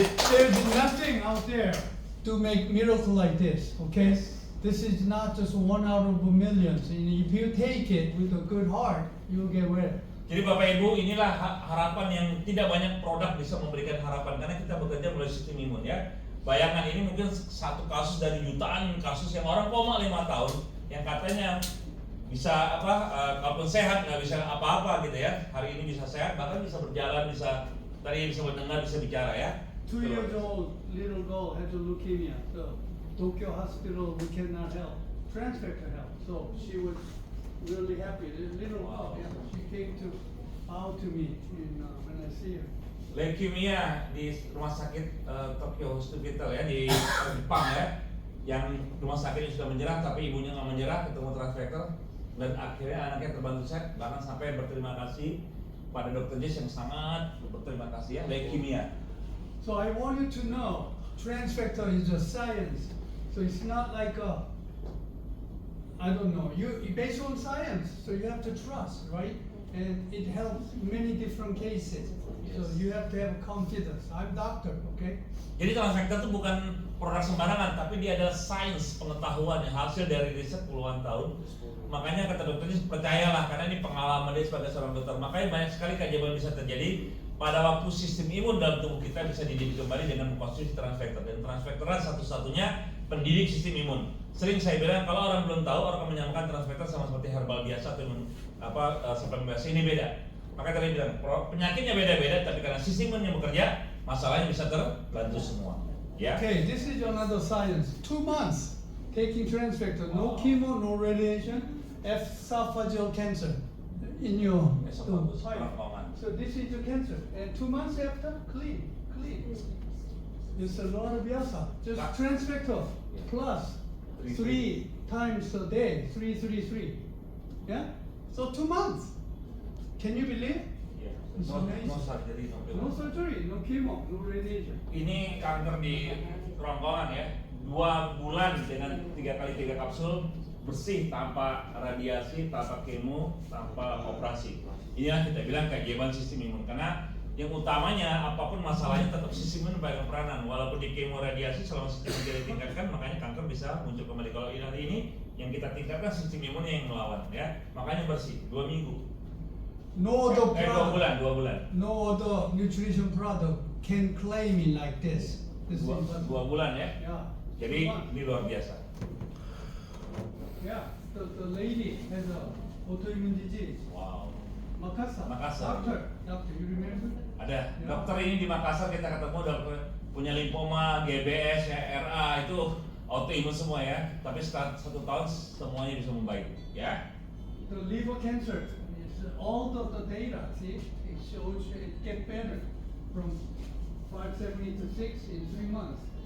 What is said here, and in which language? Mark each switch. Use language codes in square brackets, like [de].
[en] There's nothing out there to make miracle like this, okay? This is not just 1 out of a million. So if you take it with a good heart, you'll get well. [id] Jadi Bapak Ibu, inilah harapan yang tidak banyak produk bisa memberikan harapan, karena kita bekerja melalui sistem imun ya. Bayangkan ini mungkin satu kasus dari jutaan kasus yang orang koma 5 tahun, yang katanya bisa kalaupun sehat nggak bisa apa-apa gitu ya. Hari ini bisa sehat, bahkan bisa berjalan, bisa mendengar, bisa bicara ya. [en] 2 years old little girl had leukemia. So Tokyo Hospital, we cannot help. Transfector help. So she was really happy. This little girl, yeah, she came to bow to me when I see her. [id] Leukemia di rumah sakit Tokyo Hospital ya di Jepang ya, yang rumah sakitnya sudah menyerah tapi ibunya nggak menyerah, ketemu Transfector dan akhirnya anaknya terbantu sehat, bahkan sampai berterima kasih pada Dr. Jess yang sangat berterima kasih ya. Leukemia. [en] So I want you to know, Transfector is a science. So it's not like I don't know. You based on science, so you have to trust, right? And it helps many different cases. So you have to have confidence. I'm doctor, okay? [id] Jadi transfektor itu bukan produk sembarangan, tapi dia adalah sains pengetahuan yang hasil dari riset puluhan tahun. Makanya kata dokternya percayalah, karena ini pengalaman dia sebagai seorang dokter. Makanya banyak sekali keajaiban bisa terjadi pada waktu sistem imun dalam tubuh kita bisa dididik kembali dengan mengkonsumsi transfektor. Dan transfektor satu-satunya pendidik sistem imun. Sering saya bilang kalau orang belum tahu, orang akan menyamakan transfektor sama seperti herbal biasa atau suplemen biasa. Ini beda. Makanya tadi bilang penyakitnya beda-beda, tapi karena sistem imun yang bekerja, masalahnya bisa terbantu semua. Ya. [en] Okay, this is another science. 2 months taking transfector, no chemo, no radiation, esophageal cancer in your Esophagus, pipe. [id] kerongkongan. [en] So this is your cancer, and 2 months after, clean. It's a lot of biasa. Just transfector plus 3 times a day, 3. Yeah. So 2 months. Can you believe? [id] Ya. [en] It's amazing. No surgery, No surgery, no chemo, no radiation. [id] Ini kanker di kerongkongan ya, 2 bulan dengan 3 kali 3 kapsul bersih tanpa radiasi, tanpa kemo, tanpa operasi. Inilah kita bilang keajaiban sistem imun, karena yang utamanya apapun masalahnya tetap sistem imun memegang peranan. Walaupun di kemo radiasi selama sistem imun tidak ditingkatkan, makanya kanker bisa muncul kembali. Kalau ini yang kita tingkatkan sistem imunnya yang melawan ya, makanya bersih 2 minggu. [en] No other [id] 2 bulan. [en] no other nutrition product can claim it like this. This is [id] 2 [en] impossible. [id] bulan ya. [en] Yeah. [id] Jadi [en] 2 months. [id] ini luar biasa. [en] Yeah. The lady has a autoimmune disease. Wow. Makassar. Makassar. Doctor, you remember? [id] Ada Ya. dokter ini di Makassar kita ketemu dokter punya limfoma, GBS, ya, RA itu autoimun semua ya. Tapi setelah 1 tahun semuanya bisa membaik ya. [en] The liver cancer is all the data. See, it shows it get better from 570 to 6 in 3 months.